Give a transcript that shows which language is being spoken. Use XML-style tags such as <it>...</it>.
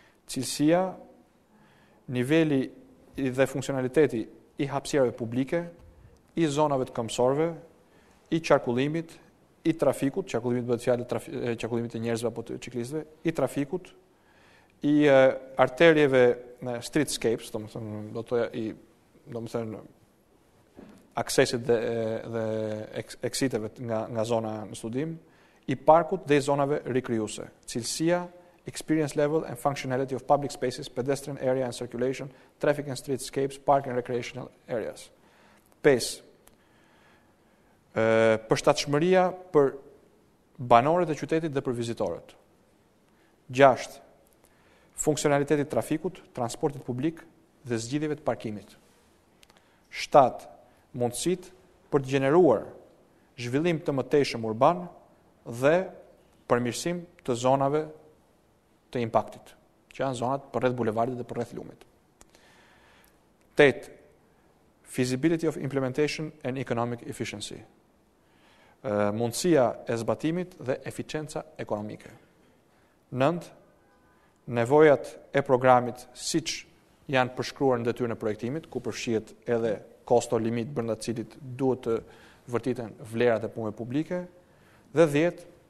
<sq>Cilësia, niveli dhe funksionaliteti i hapësirave publike, i zonave të këmbësorëve, i qarkullimit, i trafikut, qarkullimit bëhet fjalë qarkullimit të njerëzve apo të ciklistëve, i trafikut, i arterieve streetscapes, domethënë aksesit dhe exiteve nga zona në studim, i parkut dhe i zonave rikryuese.</sq> <en>Cilësia, experience level and functionality of public spaces, pedestrian area and circulation, traffic and streetscapes, park and recreational areas.</en> <sq>5. Përshtatshmëria për banorët e qytetit dhe për vizitorët. 6. Funksionaliteti i trafikut, transportit publik dhe zgjidhjeve të parkimit. 7. Mundësitë për të gjeneruar zhvillim të mëtejshëm urban dhe përmirësim të zonave të impaktit, që janë zonat përreth bulevardit dhe përreth lumit. 8.</sq> <en>Feasibility of implementation and economic efficiency.</en> <sq>Mundësia e zbatimit dhe eficienca ekonomike. 9. Nevojat e programit siç janë përshkruar në detyrën e projektimit, ku përfshihet edhe kosto limit brenda të cilit duhet të vërtiten vlerat e punëve publike, dhe 10.</sq>